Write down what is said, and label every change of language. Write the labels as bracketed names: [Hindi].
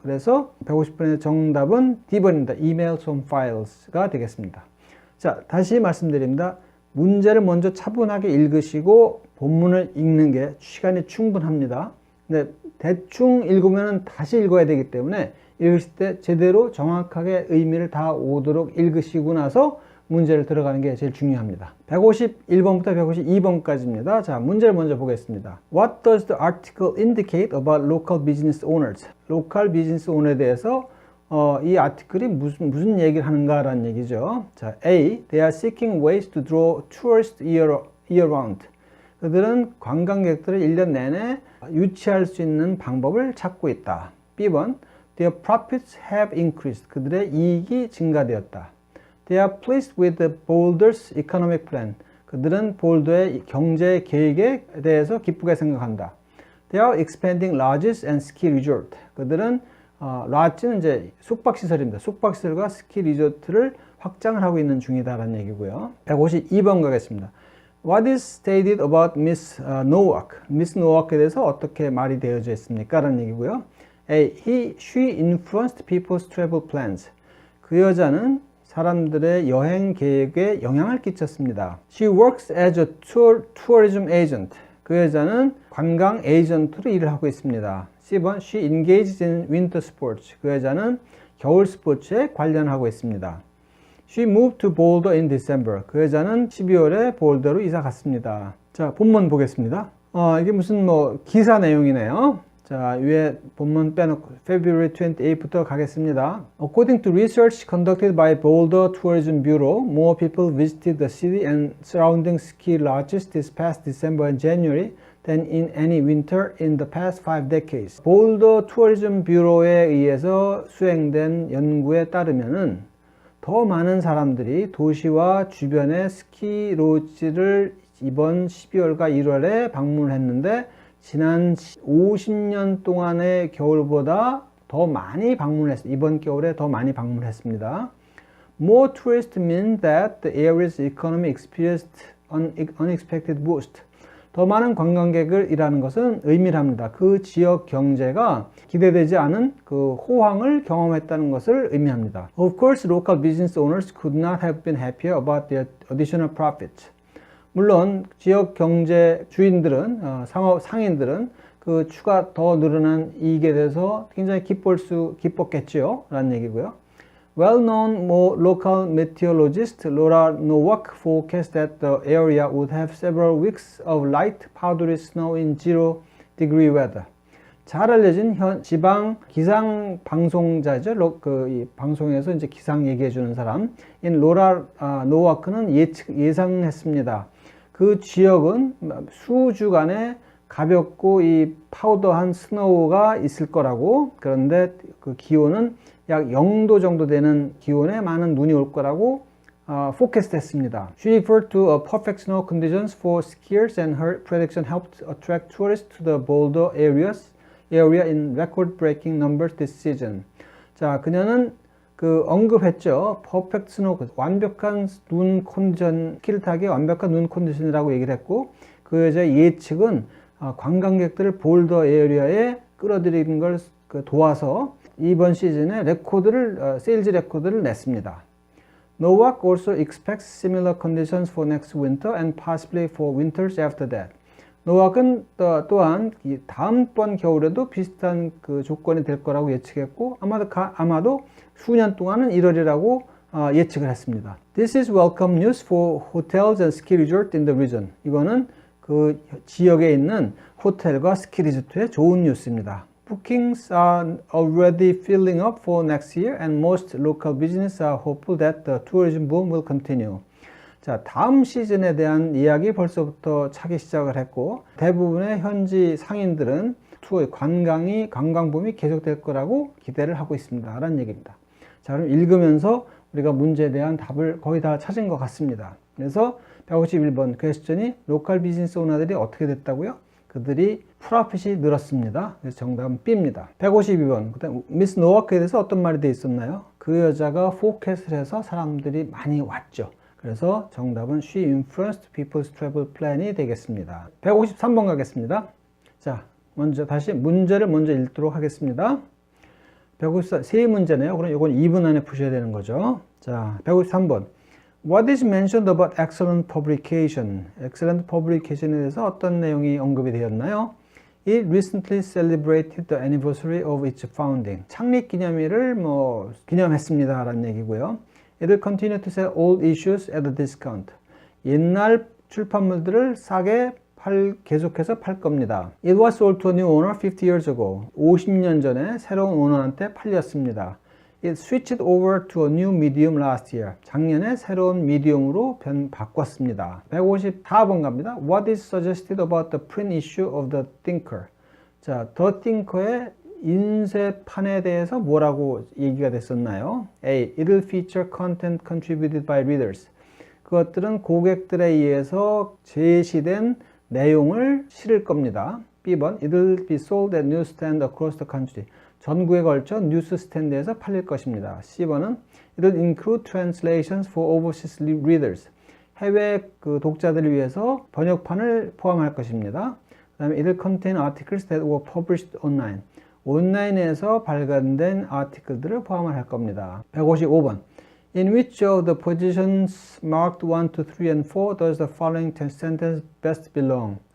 [Korean] 그래서 150번의 정답은 D번입니다. [English] Email some files가 [Korean] 되겠습니다. 자, 다시 말씀드립니다. 문제를 먼저 차분하게 읽으시고 본문을 읽는 게 시간이 충분합니다. 근데 대충 읽으면 다시 읽어야 되기 때문에 읽으실 때 제대로 정확하게 의미를 다 오도록 읽으시고 나서 문제를 들어가는 게 제일 중요합니다. 151번부터 152번까지입니다. 자, 문제를 먼저 보겠습니다. [English] What does the article indicate about local business owners? [Korean] 로컬 비즈니스 오너에 대해서 이 아티클이 무슨 얘기를 하는가라는 얘기죠. 자, A. [English] They are seeking ways to draw tourists year round. [Korean] 그들은 관광객들을 1년 내내 유치할 수 있는 방법을 찾고 있다. B번. [English] Their profits have increased. [Korean] 그들의 이익이 증가되었다. [English] They are pleased with the Boulder's economic plan. [Korean] 그들은 볼더의 경제 계획에 대해서 기쁘게 생각한다. [English] They are expanding lodges and ski resort. [Korean] 그들은 lodge는 이제 숙박시설입니다. 숙박시설과 스키 리조트를 확장을 하고 있는 중이다라는 얘기고요. 152번 가겠습니다. [English] What is stated about Miss Nowak? [Korean] Miss Nowak에 대해서 어떻게 말이 되어져 있습니까? 라는 얘기고요. A. [English] She influenced people's travel plans. [Korean] 그 여자는 사람들의 여행 계획에 영향을 끼쳤습니다. [English] She works as a tourism agent. [Korean] 그 여자는 관광 에이전트로 일을 하고 있습니다. C번 [English] She engages in winter sports. [Korean] 그 여자는 겨울 스포츠에 관련하고 있습니다. [English] She moved to Boulder in December. [Korean] 그 여자는 12월에 볼더로 이사 갔습니다. 자, 본문 보겠습니다. 이게 무슨 기사 내용이네요. 자, 위에 본문 빼놓고 February 28부터 가겠습니다. [English] According to research conducted by Boulder Tourism Bureau, more people visited the city and surrounding ski lodges this past December and January than in any winter in the past 5 decades. [Korean] Boulder Tourism Bureau에 의해서 수행된 연구에 따르면은 더 많은 사람들이 도시와 주변의 스키 로지를 이번 12월과 1월에 방문했는데 지난 50년 동안의 겨울보다 더 많이 방문했습니다. 이번 겨울에 더 많이 방문했습니다. [English] More tourists mean that the area's economy experienced an unexpected boost. [Korean] 더 많은 관광객을이라는 것은 의미를 합니다. 그 지역 경제가 기대되지 않은 그 호황을 경험했다는 것을 의미합니다. [English] Of course, local business owners could not have been happier about their additional profit. [Korean] 물론 지역 경제 주인들은 상인들은 그 추가 더 늘어난 이익에 대해서 굉장히 기뻤겠지요 라는 얘기고요. [English] Well-known local meteorologist Laura Nowak forecast that the area would have several weeks of light powdery snow in 0-degree weather. [Korean] 잘 알려진 지방 기상 방송자죠. 이 방송에서 이제 기상 얘기해 주는 사람 인 로라 노와크는 예상했습니다. 그 지역은 수주간에 가볍고 이 파우더한 스노우가 있을 거라고. 그런데 그 기온은 약 0도 정도 되는 기온에 많은 눈이 올 거라고 forecast 했습니다. [English] She referred to perfect snow conditions for skiers and her prediction helped attract tourists to the Boulder area in record-breaking numbers this season. [Korean] 자, 그녀는 그 언급했죠. [English] perfect snow, [Korean] 완벽한 눈 컨디션, 스키를 타기에 완벽한 눈 컨디션이라고 얘기를 했고 그 여자의 예측은 관광객들을 볼더 에리어에 끌어들이는 걸 도와서 이번 시즌에 세일즈 레코드를 냈습니다. [English] Nowak also expects similar conditions for next winter and possibly for winters after that. [Korean] 노왁은 또한 다음번 겨울에도 비슷한 그 조건이 될 거라고 예측했고 아마도 수년 동안은 이러리라고 예측을 했습니다. [English] This is welcome news for hotels and ski resorts in the region. [Korean] 이거는 그 지역에 있는 호텔과 스키 리조트의 좋은 뉴스입니다. [English] Bookings are already filling up for next year and most local businesses are hopeful that the tourism boom will continue. [Korean] 자, 다음 시즌에 대한 이야기 벌써부터 차기 시작을 했고 대부분의 현지 상인들은 관광붐이 계속될 거라고 기대를 하고 있습니다. 라는 얘기입니다. 자, 그럼 읽으면서 우리가 문제에 대한 답을 거의 다 찾은 것 같습니다. 그래서 151번 퀘스천이 로컬 비즈니스 오너들이 어떻게 됐다고요? 그들이 프로핏이 늘었습니다. 그래서 정답은 B입니다. 152번 그다음 미스 노워크에 대해서 어떤 말이 돼 있었나요? 그 여자가 포캐스트를 해서 사람들이 많이 왔죠. 그래서 정답은 [English] She influenced people's travel plan이 [Korean] 되겠습니다. 153번 가겠습니다. 자, 다시 문제를 먼저 읽도록 하겠습니다. 154, 세 문제네요. 그럼 이건 2분 안에 푸셔야 되는 거죠. 자, 153번. [English] What is mentioned about excellent publication? [Korean] excellent publication에 대해서 어떤 내용이 언급이 되었나요? [English] It recently celebrated the anniversary of its founding. [Korean] 창립 기념일을 기념했습니다. 라는 얘기고요. [English] It will continue to sell old issues at a discount. [Korean] 옛날 출판물들을 싸게 계속해서 팔 겁니다. [English] It was sold to a new owner 50 years ago. [Korean] 50년 전에 새로운 오너한테 팔렸습니다. [English] It switched over to a new medium last year. [Korean] 작년에 새로운 미디움으로 바꿨습니다. 154번 갑니다. [English] What is suggested about the print issue of The Thinker? [Korean] 자, The Thinker의 인쇄판에 대해서 뭐라고 얘기가 됐었나요? A. [English] It will feature content contributed by readers. [Korean] 그것들은 고객들에 의해서 제시된 내용을 실을 겁니다. B번. [English] It will be sold at newsstand across the country. [Korean] 전국에 걸쳐 뉴스 스탠드에서 팔릴 것입니다. [English] C번은 It will include translations for overseas readers. [Korean] 해외 독자들을 위해서 번역판을 포함할 것입니다. 그 다음에 [English] It will contain articles that were published online. [Korean] 온라인에서 발간된 아티클들을 포함을 할 겁니다. 155번. [English] In which of the positions marked 1, 2, 3, and 4 does the following sentence best belong?